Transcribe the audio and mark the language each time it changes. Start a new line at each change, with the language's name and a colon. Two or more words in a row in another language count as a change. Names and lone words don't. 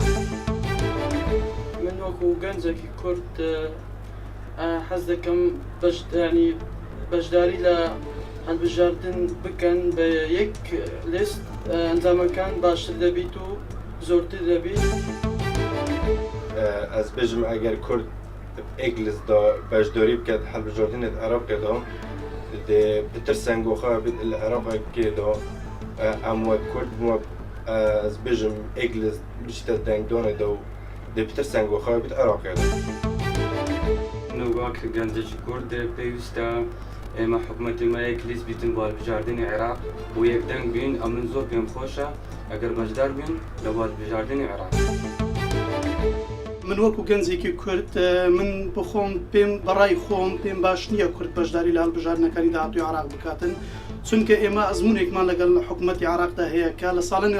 Central Kurdish: من وەکو گەنجێکی کورد حەز دەکەم بەشداری لە هەڵبژاردن بکەن بە یەک لیست ئەنجامەکان باشتر دەبیت و زۆرتر دەبیت.
Kurdish: Ez bêjim eger Kurd êk lîsta beşdarî bike helbijardinê Iraqê da dê bitirsen goxa bî li Iraqekê da em wek Kurd ez bêjim êk lîst bişte dengdanê da û dê bitirsen goxa bî Iraqê da.
Central Kurdish: نوواک گەنجێکی کورد پێویستە ئێمە حکوومەتێمە یەک لیست بیتن بۆ هەڵبژاردنی عێراق بۆ یەکدەنگ بین ئەم من زۆر پێم خۆشە ئەگەر بەشدار بین لە هەڵبژاردنی عێراق. من وەکو گەنجێکی کورد من بخۆم پێم بەڕای خۆم پێم باش نییە کورد بەشداری لە هەڵبژاردنەکانی داهاتووی عێراق بکاتن چونکە ئێمە ئەزمونێکمان لەگەڵ حکوومەتی عێراقدا هەیە کە لە ساڵانی